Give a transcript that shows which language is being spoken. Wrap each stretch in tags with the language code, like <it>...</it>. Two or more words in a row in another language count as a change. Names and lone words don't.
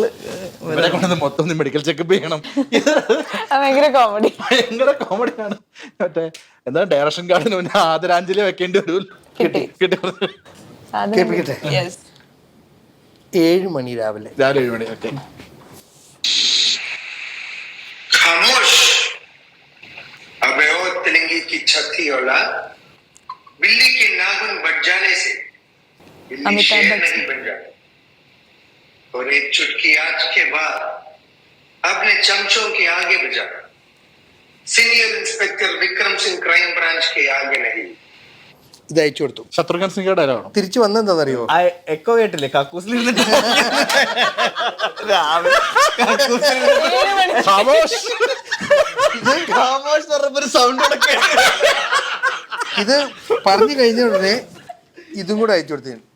<ml>ഇവരെ കൊണ്ടത് മൊത്തം ഒന്ന്</ml> <en>medical checkup</en> <ml>ചെയ്യണം. ഭയങ്കര കോമഡി. ഭയങ്കര കോമഡിയാണ്. മറ്റേ എന്താ ഡയറക്ഷൻ കാർഡിന് മുന്നേ ആദരാഞ്ജലി വെക്കേണ്ടി വരും. കിട്ടി. കേൾപ്പിക്കട്ടെ? 7 മണി രാവിലെ. 7 മണി. ഓക്കെ.</ml> <hi>खामोश अबे ओ तिलंगी की छठी औलाद, बिल्ली के नाखून बच जाने से बिल्ली अमिताभ शेर बच्चन। नहीं बन जाती। और एक चुटकी आज के बाद अपने चमचों के आगे बजा,</hi> <en>senior inspector</en> <hi>विक्रम सिंह</hi> <en>crime branch</en> <hi>के आगे नहीं।</hi> <ml>ഇത് അയച്ചു കൊടുത്തു. ശത്രുഘ്നൻ സിംഗ് ഡയലോഗാണോ? തിരിച്ചു വന്നെന്താണെന്നറിയോ? ആ എക്കോ കേട്ടില്ലേ? കക്കൂസിലിരുന്നിട്ട് രാവിലെ ഒരു സൗണ്ട് ഇത് പറഞ്ഞു കഴിഞ്ഞ ഉടനെ ഇതും കൂടെ അയച്ചു കൊടുത്തു.</ml>